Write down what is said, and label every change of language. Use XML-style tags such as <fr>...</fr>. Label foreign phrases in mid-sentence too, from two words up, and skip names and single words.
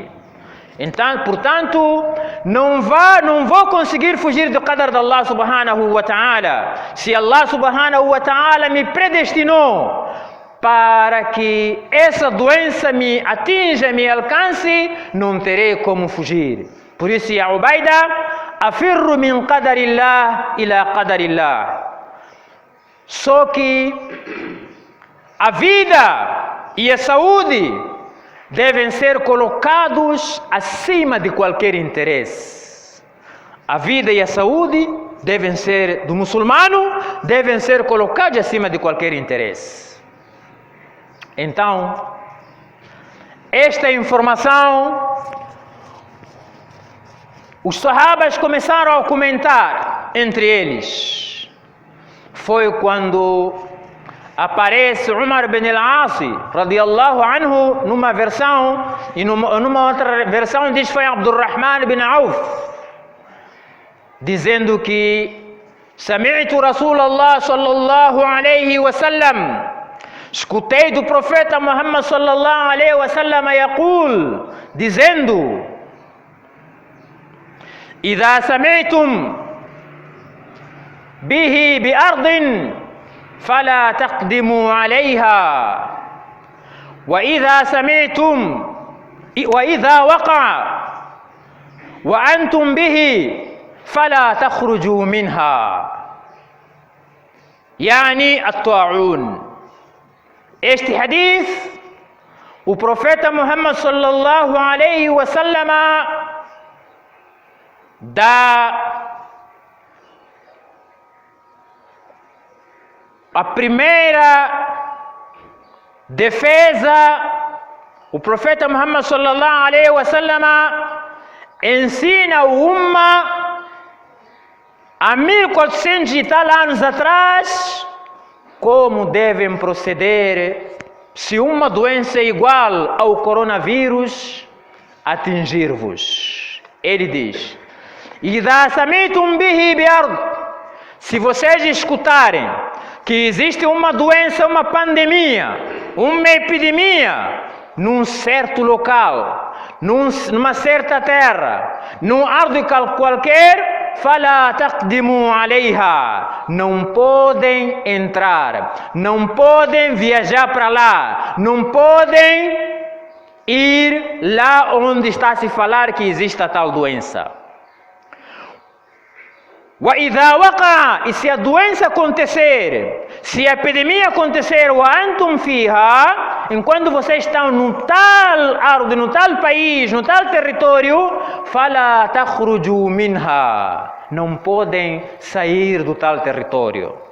<pt>Então, portanto, não vou conseguir fugir do qadar de</pt> <ar>الله سبحانه وتعالى.</ar> <pt>Se</pt> <ar>الله سبحانه وتعالى</ar> <pt>me predestinou para que essa doença me atinja, me alcance, não terei como fugir. Por isso,</pt> <ar>يا عبيدة أفر من قدر الله إلى قدر الله.</ar> <pt>Só que a vida e a saúde devem ser colocados acima de qualquer interesse. A vida e a saúde devem ser do muçulmano, devem ser colocados acima de qualquer interesse. Então, esta informação, os sahabas começaram a comentar entre eles. Foi quando aparece Umar bin al-As</pt> <ar>رضي الله عنه</ar> <pt>numa versão, e numa outra versão diz foi Abdurrahman bin Auf, dizendo que</pt> <ar>سمعت رسول الله صلى الله عليه وسلم,</ar> <pt>escutei do profeta Muhammad</pt> <ar>صلى الله عليه وسلم يقول,</ar> <pt>dizendo:</pt> <ar>إذا سمعتم به بأرض فلا تقدموا عليها وإذا وقع وأنتم به فلا تخرجوا منها. يعني الطاعون.</ar> <pt>Este hadith, o profeta Muhammad</pt> <ar>صلى الله عليه وسلم</ar> <pt>dá a primeira defesa. O profeta Muhammad</pt> <ar>صلى الله عليه وسلم</ar> <pt>ensina o Umma há 1400 e tal anos atrás como devem proceder se uma doença igual ao coronavírus atingir-vos. Ele diz:</pt> <ar>"إذا سمعتم به بأرض",</ar> <pt>se vocês escutarem que existe uma doença, uma pandemia, uma epidemia num certo local, numa certa terra, num ardo qualquer,</pt> <ar>فلا تقدموا عليها,</ar> <pt>não podem entrar, não podem viajar para lá, não podem ir lá onde está a se falar que existe a tal doença.</pt> <ar>وَإِذَا وَقَعَ,</ar> <pt>e se a doença acontecer, se a epidemia acontecer,</pt> <ar>وَأَنْتُمْ فِيهَا,</ar> <pt>enquanto vocês estão no tal ardo, no tal país, no tal território,</pt> <ar>فَلَا تَخْرُجُوا مِنْهَا,</ar> <pt>não podem sair do tal território.</pt>